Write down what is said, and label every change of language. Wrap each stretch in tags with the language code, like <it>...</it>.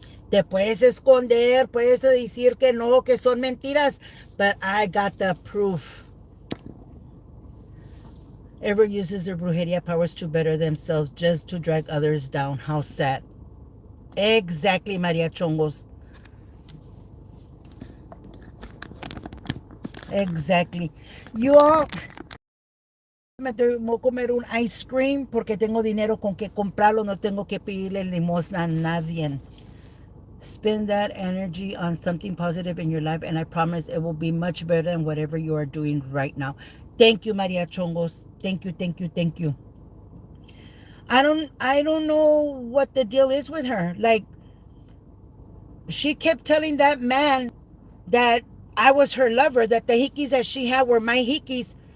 <es>Te puedes esconder, puedes decir que no, que son mentiras,</es> <en>but I got the proof. Ever uses their brujeria powers to better themselves just to drag others down. How sad. Exactly, Maria Chongos. Exactly. You all...</en> <es>Me tengo que comer un ice cream porque tengo dinero con que comprarlo, no tengo que pedirle limosna a nadie.</es> <en>Spend that energy on something positive in your life, and I promise it will be much better than whatever you are doing right now. Thank you, Maria Chongos. Thank you, thank you, thank you. I don't know what the deal is with her. Like, she kept telling that man that I was her lover, that the hickeys that she had were my hickeys.</en>